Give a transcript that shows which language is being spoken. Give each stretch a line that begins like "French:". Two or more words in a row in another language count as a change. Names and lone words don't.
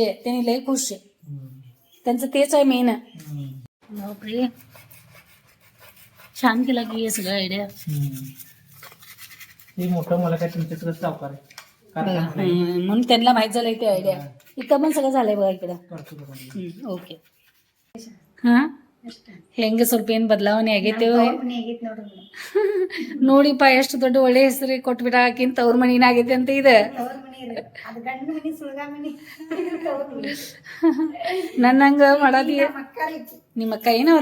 Marathi: त्यांनी लय खुश. त्यांचं तेच आहे मेन. बापरे छान केला की हे सगळं आयडिया. ते मोठं मला काय तुमच्याकडे सावकार आहे म्हणून त्यांना माहित झालंय ते आयडिया. इथं पण सगळं झालंय बघा इकडं.
Kannada: ಓಕೆ ಹಾ ಹೆಂಗೆ ಸ್ವಲ್ಪ ಏನು ಬದಲಾವಣೆ ಆಗೈತೆ ನೋಡಿಪ್ಪ. ಎಷ್ಟು ದೊಡ್ಡ ಒಳ್ಳೆ ಹೆಸರು ಕೊಟ್ಬಿಟ್ಟಾಕಿಂತ ಅವ್ರ ಮನಿನ ಆಗೈತೆ ಅಂತ ಇದೆ. ನನ್ನಂಗ ಮಾಡದಿ ನಿಮ್ಮ ಅಕ್ಕ ಏನವ್ರ?